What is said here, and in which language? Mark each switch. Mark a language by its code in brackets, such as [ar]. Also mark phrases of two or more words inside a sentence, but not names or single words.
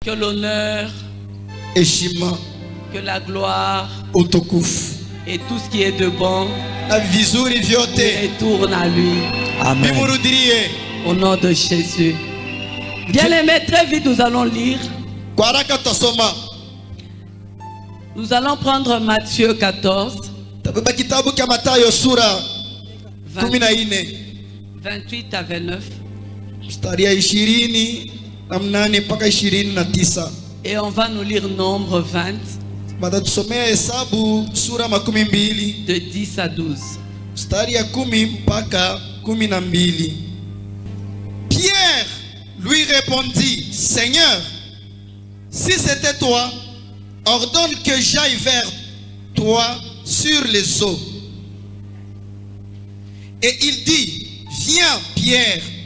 [fr] que l'honneur, [sw] heshima, [fr] que la gloire [sw] utukufu [fr] et tout ce qui est de bon [sw] na vizuri vyote [fr] retourne à lui. Amen. [sw] vimurudirie. [fr] Au nom de Jésus. Bien-aimés, très vite nous allons lire. [sw] Kwa haraka tutasoma. [fr] Nous allons prendre Matthieu 14, [sw] Tabeba kitabu cha Mathayo sura 14 [fr] 28 à 29. [sw] mstari ya 28 mpaka 29. [fr] Et on va nous lire Nombre 20, [sw] Batatusomea Hesabu sura 12 [fr] de 10 à 12. [sw] mstari ya 10 mpaka 12. [fr] Pierre lui répondit, Seigneur, si c'était toi, ordonne que j'aille vers toi sur les eaux. Et il dit, viens Pierre.